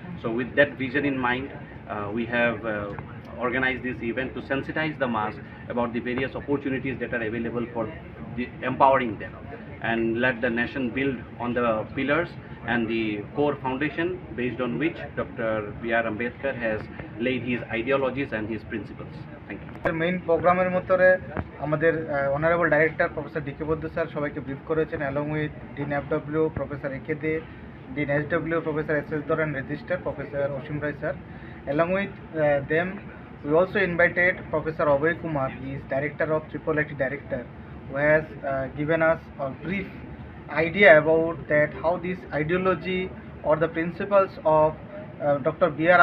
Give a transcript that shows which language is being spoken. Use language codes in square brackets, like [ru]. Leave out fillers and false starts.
[en] So with that vision in mind, we have organized this event to sensitize the mass about the various opportunities that are available for empowering them, and let the nation build on the pillars and the core foundation based on which Dr. B.R. Ambedkar has laid his ideologies and his principles. Thank you. Main program [bn] আমাদের honourable director professor D কে বৈদ্য sir সবাইকে brief করেছেন, [en] along with [bn] dean FW professor A K they, dean SW professor S S ধর and registrar professor Asim Roy sir. [en] Along with them we also invited Professor Abhay Kumar. He is director of IIIT Director, who has given us a brief idea about that how this ideology or the principles of Dr. B.R.